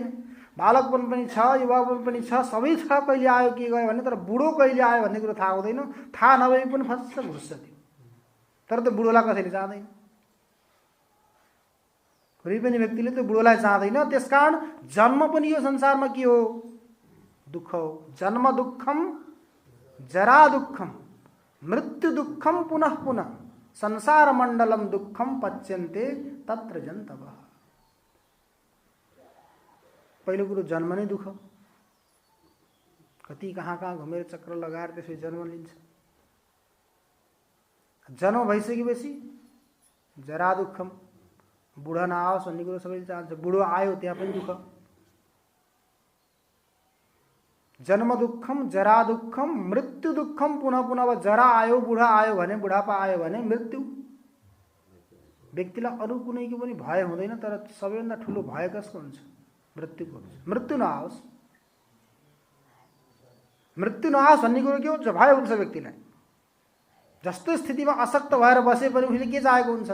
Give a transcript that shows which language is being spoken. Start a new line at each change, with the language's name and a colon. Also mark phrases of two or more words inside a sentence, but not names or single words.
Nepali: बालकपन पनि छ, युवापन पनि छ, सबै छ, कहिले आयो के गयो भने, तर बुढो कहिले आयो भन्ने कुरो थाहा हुँदैन। थाहा नभए पनि फस्स घुस्छ त्यो, तर त्यो बुढोलाई कसैले चाहँदैन। कुनै पनि व्यक्तिले त्यो बुढोलाई चाहँदैन। त्यसकारण जन्म पनि यो संसारमा के हो? दुःख हो।
Sanskrit: जन्म दुःखम, जरा दुःखम, मृत्यु दुःखम पुनः पुनः, संसार मण्डलम दुःखम पच्यन्ते तत्र जन्तवः।
Nepali: पहिलो कुरो जन्म नै दुःख, कति कहाँ कहाँ घुमेर चक्र लगाएर त्यसपछि जन्म लिन्छ। जन्म भइसकेपछि
Sanskrit: जरा दुःखम,
Nepali: बुढा नआओस् भन्ने कुरो सबैले चाहन्छ। बुढो आयो त्यहाँ पनि दुःख।
Sanskrit: जन्म दुःखम, जरा दुःखम, मृत्यु दुःखम पुनः पुनः।
Nepali: अब जरा आयो, बुढा आयो भने, बुढापा आयो भने मृत्यु। व्यक्तिलाई अरू कुनैको पनि भय हुँदैन, तर सबैभन्दा ठुलो भय कसको हुन्छ? मृत्युको हुन्छ। मृत्यु नआओस्, मृत्यु नआओस् भन्ने कुरो के हुन्छ? भय हुन्छ व्यक्तिलाई। जस्तो स्थितिमा अशक्त भएर बसे पनि उसले के चाहेको हुन्छ?